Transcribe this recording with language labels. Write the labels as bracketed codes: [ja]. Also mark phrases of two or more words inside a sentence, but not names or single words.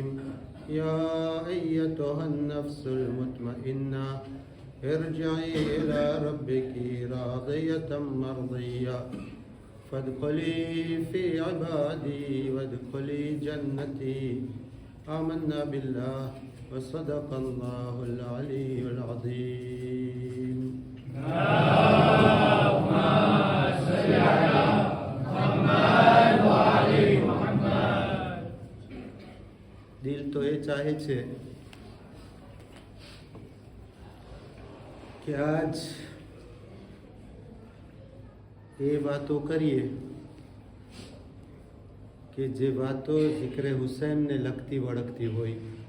[ar] يا أيتها النفس المطمئنة ارجعي إلى ربك راضية مرضية فادخلي في عبادي وادخلي جنتي. آمنا بالله وصدق الله العلي العظيم. اللهم صل على محمد وآل محمد. [gu] દિલ તો એ ચાહે છે કે આજ એ વાતો કરીએ કે જે વાતો ઝિક્રે હુસૈનને લગતી વળગતી હોય.